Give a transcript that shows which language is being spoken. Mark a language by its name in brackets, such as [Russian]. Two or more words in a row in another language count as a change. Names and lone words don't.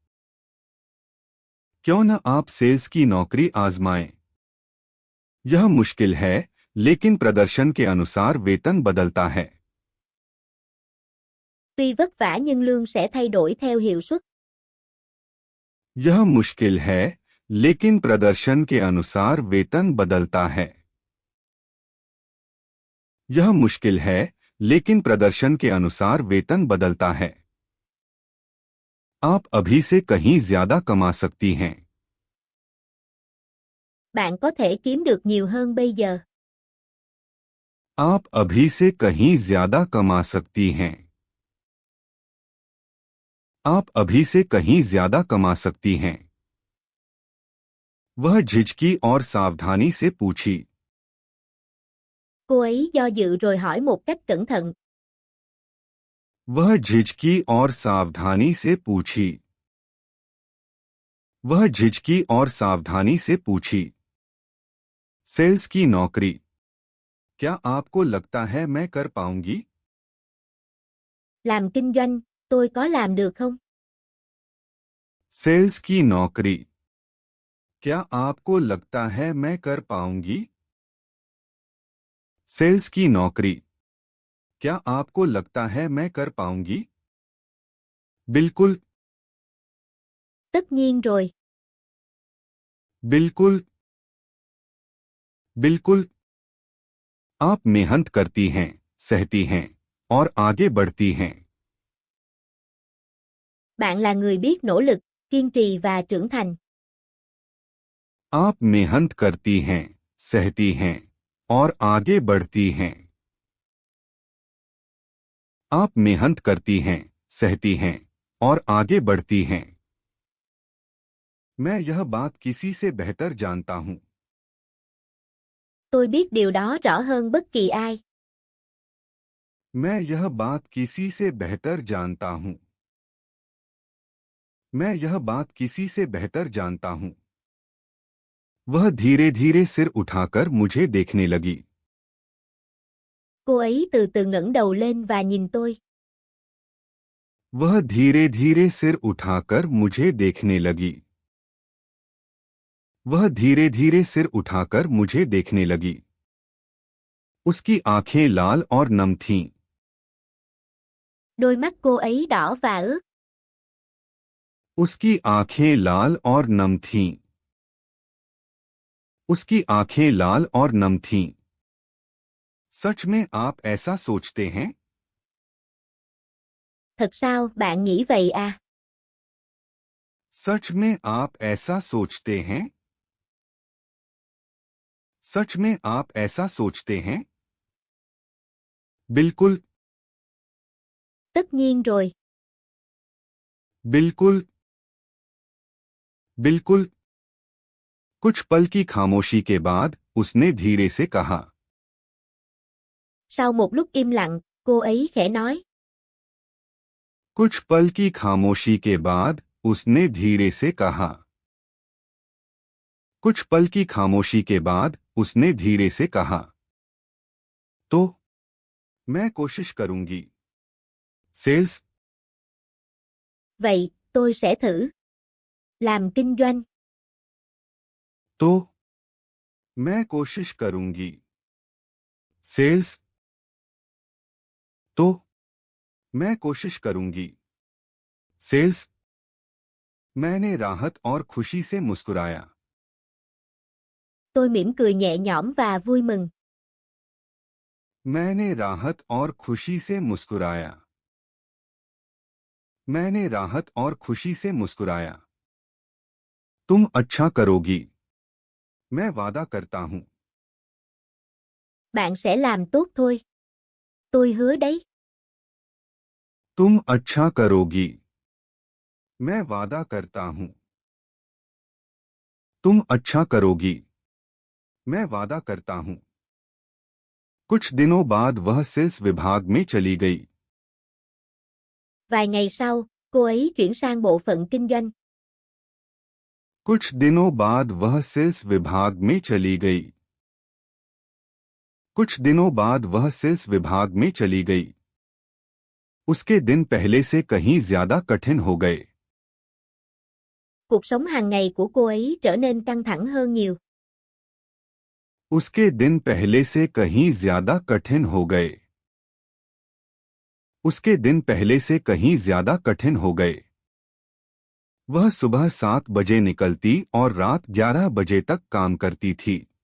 [Hindi] क्यों न आप सेल्स की नौकरी आजमाएं? यह मुश्किल है, लेकिन प्रदर्शन के अनुसार वेतन बदलता है। [Vietnamese] Tuy vất vả nhưng lương sẽ thay đổi theo hiệu suất. [Hindi] यह मुश्किल है, लेकिन प्रदर्शन के अनुसार वेतन बदलता है। यह मुश्किल है, लेकिन प्रदर्शन के अनुसार वेतन बदलता है। आप अभी से कहीं ज्यादा कमा सकती हैं। [Vietnamese] Bạn có thể kiếm được nhiều hơn bây giờ. [Hindi] आप अभी से कहीं ज्यादा कमा सकती हैं। आप अभी से कहीं ज्यादा कमा सकती हैं। वह झिझकी और सावधानी से पूछी। [Vietnamese] Cô ấy do dự rồi hỏi một cách cẩn thận. [Hindi] वह झिझकी और सावधानी से पूछी। वह झिझकी और सावधानी से पूछी। सेल्स की नौकरी। क्या आपको लगता है मैं कर पाऊंगी? [Vietnamese] Làm kinh doanh, tôi có làm được không? [Hindi] सेल्स की नौकरी। क्या आपको लगता है मैं कर पाऊंगी? सेल्स की नौकरी। क्या आपको लगता है मैं कर पाऊंगी? बिल्कुल। [Vietnamese] Tất nhiên rồi. [Hindi] बिल्कुल। बिल्कुल। आप मेहनत करती हैं, सहती हैं और आगे बढ़ती हैं। [Vietnamese] Bạn là người biết nỗ lực, kiên trì và trưởng thành. [Hindi] आप मेहनत करती हैं, सहती हैं और आगे बढ़ती हैं। आप मेहनत करती हैं, सहती हैं और आगे बढ़ती हैं। मैं यह बात किसी से बेहतर जानता हूं। [Vietnamese] Tôi biết điều đó rõ hơn bất kỳ ai. [Hindi] मैं यह बात किसी से बेहतर जानता हूं। मैं यह बात किसी से बेहतर जानता हूं। वह धीरे धीरे सिर उठाकर मुझे देखने लगी। [Vietnamese] Cô ấy từ từ ngẩng đầu lên và nhìn tôi. [Hindi] वह धीरे धीरे सिर उठाकर मुझे देखने लगी। वह धीरे धीरे सिर उठाकर मुझे देखने लगी। उसकी आंखें लाल और नम थीं। [Vietnamese] Đôi mắt cô ấy đỏ và ướt. [Hindi] उसकी आंखें लाल और नम थीं। उसकी आंखें लाल और नम थीं। सच में आप ऐसा सोचते हैं? [Vietnamese] Thật sao, bạn nghĩ vậy à? [Hindi] सच में आप ऐसा सोचते हैं? सच में आप ऐसा सोचते हैं? बिल्कुल। [Vietnamese] Tất nhiên rồi. [Hindi] बिल्कुल। बिल्कुल। कुछ पल की खामोशी के बाद उसने धीरे से कहा। [Vietnamese] Sau một lúc im lặng, cô ấy khẽ nói. [Hindi] कुछ पल की खामोशी के बाद उसने धीरे से कहा। कुछ पल की खामोशी के बाद उसने धीरे से कहा। तो मैं कोशिश करूंगी। सेल्स। [Vietnamese] Vậy, tôi sẽ thử. Làm kinh doanh. [Hindi] तो मैं कोशिश करूंगी। सेल्स। तो मैं कोशिश करूंगी। सेल्स। मैंने राहत और खुशी से मुस्कुराया। [Vietnamese] Tôi mỉm cười nhẹ nhõm và vui mừng. [Hindi] मैंने राहत और खुशी से मुस्कुराया। मैंने राहत और खुशी से मुस्कुराया। तुम अच्छा करोगी। मैं वादा करता हूं। [Vietnamese] Bạn sẽ làm tốt thôi. Tôi hứa đấy. [Hindi] तुम अच्छा करोगी। मैं वादा करता हूं। तुम अच्छा करोगी। मैं वादा करता हूं। कुछ दिनों बाद वह सेल्स विभाग में चली गई। [Vietnamese] Vài ngày sau, cô ấy chuyển sang bộ phận kinh doanh. [Hindi] कुछ दिनों बाद वह सेल्स विभाग में चली गई। कुछ दिनों बाद वह सेल्स विभाग में चली गई। उसके दिन पहले से कहीं ज्यादा कठिन हो गए। [Vietnamese] Cuộc sống hàng ngày của cô ấy trở nên căng thẳng hơn nhiều. [Hindi] उसके दिन पहले से कहीं ज्यादा कठिन हो गए। उसके दिन पहले से कहीं ज्यादा कठिन हो गए। वह सुबह 7 बजे निकलती और रात 11 बजे तक काम करती थी।